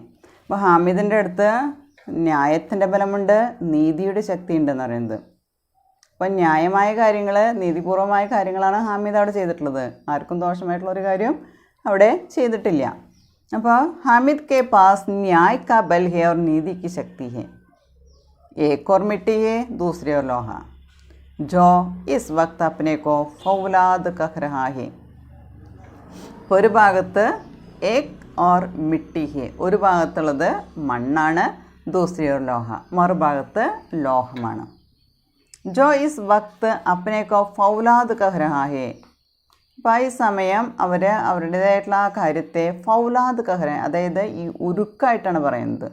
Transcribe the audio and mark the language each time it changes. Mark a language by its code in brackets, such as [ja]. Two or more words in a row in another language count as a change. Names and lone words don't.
[ml] അപ്പോൾ ഹാമിദിൻ്റെ അടുത്ത് ന്യായത്തിൻ്റെ ബലമുണ്ട്, നീതിയുടെ ശക്തി ഉണ്ടെന്ന് പറയുന്നത്. അപ്പം ന്യായമായ കാര്യങ്ങൾ, നീതിപൂർവമായ കാര്യങ്ങളാണ് ഹാമിദ് അവിടെ ചെയ്തിട്ടുള്ളത്. ആർക്കും ദോഷമായിട്ടുള്ളൊരു കാര്യം അവിടെ ചെയ്തിട്ടില്ല. [hi] അപ്പോൾ हामिद के पास न्याय का बल है और नीति की शक्ति है. एक और मिट्टी है, दूसरी और लोहा, जो इस वक्त अपने को फौलाद कह रहा है. [ml] ഒരു ഭാഗത്ത് [hi] एक ओर मिट्टी है, [ml] ഒരു ഭാഗത്തുള്ളത് മണ്ണാണ്, [hi] दूसरी ओर लोहा, [ml] മറുഭാഗത്ത് ലോഹമാണ്. [hi] जो इस वक्त अपने को फौलाद कह रहा है. [ml] അപ്പോൾ ഈ സമയം അവർ അവരുടേതായിട്ടുള്ള ആ കാര്യത്തെ [hi] फौलाद कहरा, [ml] അതായത് ഈ ഉരുക്കായിട്ടാണ് പറയുന്നത്.